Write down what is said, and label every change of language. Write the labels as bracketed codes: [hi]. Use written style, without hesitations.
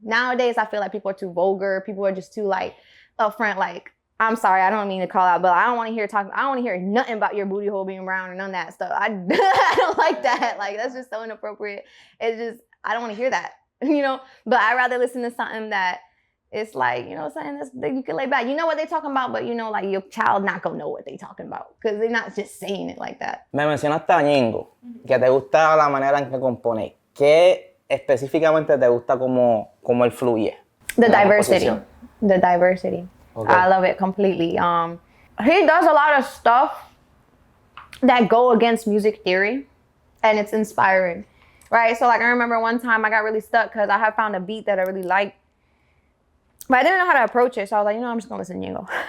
[en] Nowadays, I feel like people are too vulgar. People are just too like upfront, like, I'm sorry, I don't mean to call out, but I don't want to hear nothing about your booty hole being brown or none of that stuff. I don't like that. Like, that's just so inappropriate. It's just, I don't want to hear that. You know, but I'd rather listen to something that it's like, you know, something that you can lay back. You know what they're talking about, but you know, like your child not gonna know what they're talking about because they're not just saying it like that. [es] Me mencionaste a Ñengo, que te gusta la manera en que compone. ¿Qué específicamente te gusta como él fluye? [en] The diversity. The diversity. Okay. I love it completely. He does a lot of stuff that go against music theory, and it's inspiring. Right, so like I remember one time I got really stuck because I had found a beat that I really liked, but I didn't know how to approach it. So I was like, you know, I'm just gonna listen to Ñengo.